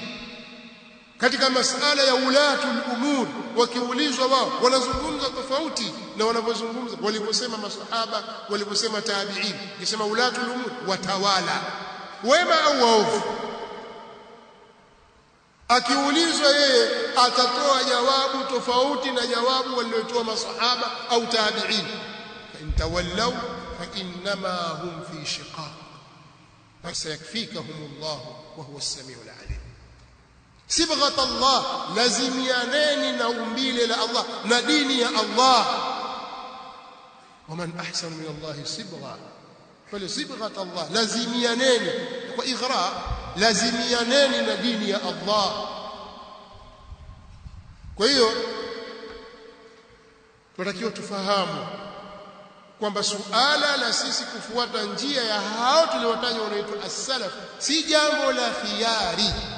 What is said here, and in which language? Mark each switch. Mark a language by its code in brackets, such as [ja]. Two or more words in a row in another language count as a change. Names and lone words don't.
[sw] Katika masala ya [ar] ولاة الأمور, [sw] wakiulizwa wao wanazungumza tofauti na wanavyozungumza waliposema masahaba, waliposema tabi'in. Kisema [ar] ولاة الأمور, [sw] watawala wema au waovu, akiulizwa yeye atatoa jawabu tofauti na jawabu waliotoa masahaba au tabi'in. [ar] فإن تولوا فإنما هم في شقاق فسيكفيكهم الله وهو السميع العليم. صبغة الله, [sw] lazimianeni na umbile la Allah na dini ya Allah. [ar] ومن أحسن من الله صبغة فلا صبغة الله, [sw] lazimianeni kwa ighra, lazimianeni na dini ya Allah. Kwa hiyo tunatakiwa tufahamu kwamba suala la sisi kufuata njia ya hao tuliotaja wanaitwa as-salaf si jambo la khiari.